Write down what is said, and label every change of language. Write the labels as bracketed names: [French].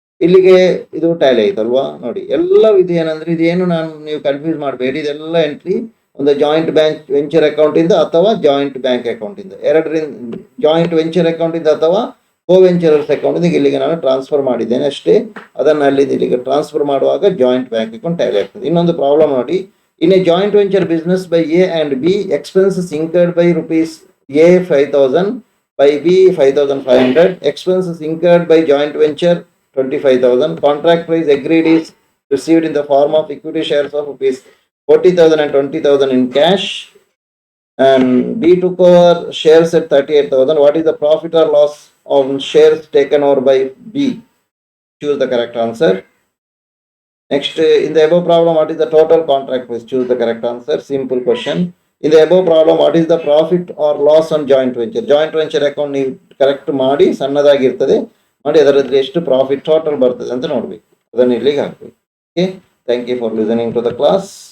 [Kannada] ಇಲ್ಲಿಗೆ ಇದು ಟ್ಯಾಲಿ ಆಯ್ತಲ್ವಾ? ನೋಡಿ, ಎಲ್ಲ ಇದು ಏನಂದ್ರೆ, ಇದೇನು ನೀವು ಕನ್ಫ್ಯೂಸ್ ಮಾಡಬೇಡಿ. ಇದೆಲ್ಲ ಎಂಟ್ರಿ ಒಂದು ಜಾಯಿಂಟ್ ಬ್ಯಾಂಕ್ ವೆಂಚರ್ ಅಕೌಂಟಿಂದ ಅಥವಾ ಜಾಯಿಂಟ್ ಬ್ಯಾಂಕ್ ಅಕೌಂಟಿಂದ, ಎರಡರಿಂದ ಜಾಯಿಂಟ್ ವೆಂಚರ್ ಅಕೌಂಟಿಂದ ಅಥವಾ ಕೋವೆಂಚರರ್ಸ್ ಅಕೌಂಟಿಂದ ಇಲ್ಲಿಗೆ ನಾನು ಟ್ರಾನ್ಸ್ಫರ್ ಮಾಡಿದ್ದೇನೆ ಅಷ್ಟೇ. ಅದನ್ನು ಅಲ್ಲಿಂದ ಇಲ್ಲಿಗೆ ಟ್ರಾನ್ಸ್ಫರ್ ಮಾಡುವಾಗ ಜಾಯಿಂಟ್ ಬ್ಯಾಂಕ್ ಅಕೌಂಟ್ ಟ್ಯಾಲಿ ಆಗ್ತದೆ. ಇನ್ನೊಂದು ಪ್ರಾಬ್ಲಮ್ ನೋಡಿ, [English] In a joint venture business by A and B, expenses incurred by rupees A 5,000, by B 5,500, expenses incurred by joint venture 25,000, contract price agreed is received in the form of equity shares of rupees 40,000 and 20,000 in cash, and B took over shares at 38,000. What is the profit or loss on shares taken over by B? Choose the correct answer. Next, in the above problem, what is the total contract price? Choose the correct answer. Simple question. In the above problem, what is the profit or loss on joint venture? [Kannada] Joint venture account ನೀವು correct ಮಾಡಿ, ಸಣ್ಣದಾಗಿರ್ತದೆ ಮಾಡಿ, ಅದರಲ್ಲಿ ಎಷ್ಟು profit total ಬರ್ತದೆ ಅಂತ ನೋಡ್ಬೇಕು. ಅದನ್ನು ಇಲ್ಲಿಗೆ ಹಾಕಬೇಕು. [English] Okay, thank you for listening to the class.